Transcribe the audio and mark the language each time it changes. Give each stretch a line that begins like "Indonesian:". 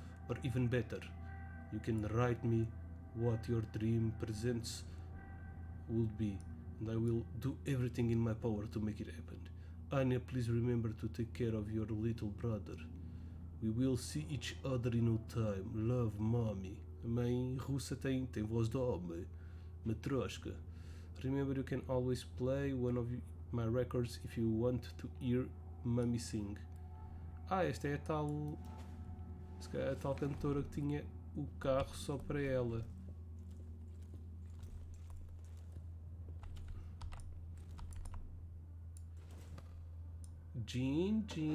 English: Or even better, you can write me what your dream presents will be, and I will do everything in my power to make it happen. Anya, please remember to take care of your little brother. We will see each other in no time. Love, mommy.
Portuguese: A mãe russa tem voz de homem. Matroshka.
English: Remember, you can always play one of my records if you want to hear mommy sing.
Portuguese: Esta é a tal... Se calhar a tal cantora que tinha o carro só para ela. Jean.